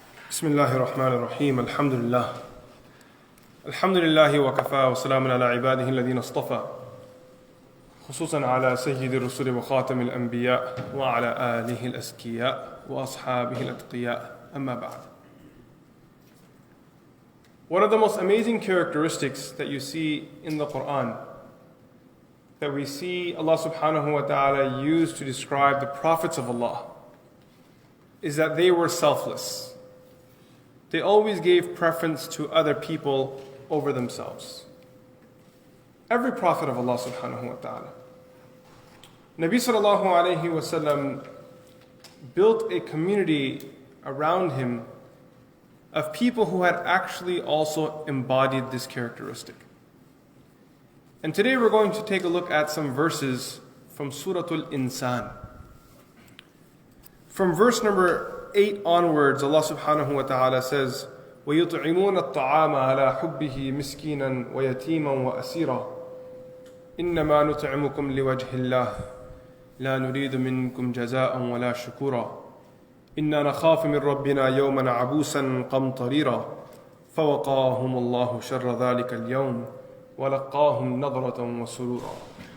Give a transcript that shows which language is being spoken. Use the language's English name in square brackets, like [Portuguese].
[Arabic] بسم الله الرحمن الرحيم الحمد لله الحمد لله وكفى وسلام على عباده الذين اصطفى خصوصا على سيد الرسل وخاتم الأنبياء وعلى آله الأزكياء وأصحابه الأتقياء أما بعد. [English] One of the most amazing characteristics that you see in the Quran, that we see Allah subhanahu wa ta'ala use to describe the prophets of Allah, is that they were selfless. They always gave preference to other people over themselves. Every prophet of Allah subhanahu wa ta'ala. Nabi sallallahu alayhi wa sallam built a community around him of people who had actually also embodied this characteristic. And today we're going to take a look at some verses from Suratul Insan. From verse number 8 onwards, Allah subhanahu wa ta'ala says, [Arabic] وَيُطْعِمُونَ الطَّعَامَ عَلَى حُبِّهِ مِسْكِينًا وَيَتِيمًا وَأَسِيرًا إِنَّمَا نُطْعِمُكُمْ لِوَجْهِ اللَّهِ لَا نُرِيدُ مِنكُمْ جَزَاءً وَلَا شُكُورًا إِنَّا نَخَافُ مِن رَّبِّنَا يَوْمًا عَبُوسًا قَمْطَرِيرًا فَوَقَاهُمُ اللَّهُ شَرَّ ذَلِكَ الْيَوْمِ وَلَقَّاهُمْ نَضْرَةً وَسُرُورًا.